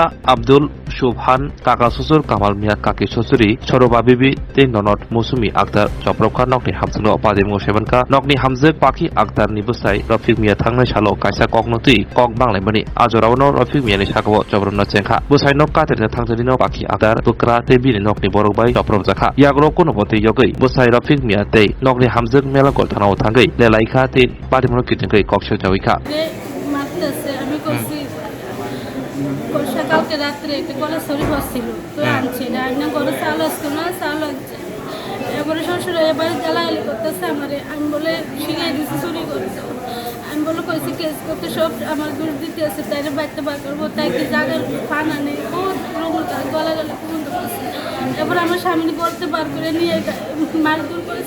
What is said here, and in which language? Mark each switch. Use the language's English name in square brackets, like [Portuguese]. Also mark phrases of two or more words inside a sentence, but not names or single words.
[Kok Borok] Abdul Subhan kaka susur Kamal Mia kaki susuri Soroba bibi tin nonot musumi aktar Swprakjakka nokni Hamjawk patimung semanka nokni Hamjawk pakhi aktar ni busai Rafik Mia thangnai salo kaisa koknoti kok banglaimani ajorawno Rafik Mia ni sakabo Swprakjakka chengkha busai nok katerna thangjarino pakhi aktar Bwkra tebini nokni Brokrokbai Swprakjakka yagro konobote yogai busai Rafik Mia tei nokni Hamjawk melagor thanao thangai lelaikha tei patimung kitengkai kokse jawika [Bangla] কালকে রাত্রে একটা গলা শরীর হচ্ছিল তো আনছে রান্না করে চাল আসতো না চাল আনছে এবারে শ্বশুর এবারে জ্বালাগালি করতেছে আমারে আমি বলে শিখিয়ে দিচ্ছি চুরি করতে আমি বলে কইছি কেস করতে সব আমার দূর দিতে আছে তাইরে বাড়তে বার করবো তাই কি জায়গার পানা নেই বহুত গলাগালি পর্যন্ত করছে এবার আমার স্বামী বলতে বার করে নিয়ে মারধর করেছে